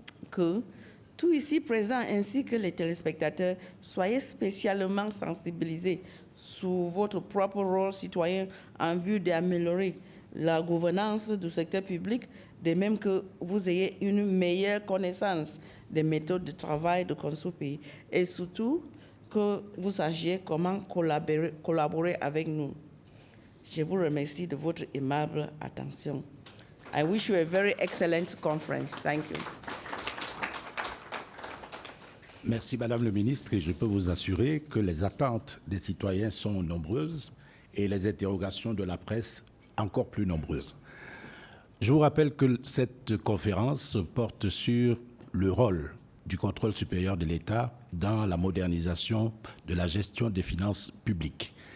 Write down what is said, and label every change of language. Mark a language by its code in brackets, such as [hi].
[fr] que tous ici présents ainsi que les téléspectateurs soyez spécialement sensibilisés sur votre propre rôle citoyen en vue d'améliorer la gouvernance du secteur public, de même que vous ayez une meilleure connaissance des méthodes de travail de CONSUPE et surtout que vous sachiez comment collaborer avec nous. Je vous remercie de votre aimable attention. [en] I wish you a very excellent conference. Thank you. [fr] Merci, Madame le ministre, et je peux vous assurer que les attentes des citoyens sont nombreuses et les interrogations de la presse encore plus nombreuses. Je vous rappelle que cette conférence porte sur le rôle du contrôle supérieur de l'État dans la modernisation de la gestion des finances publiques.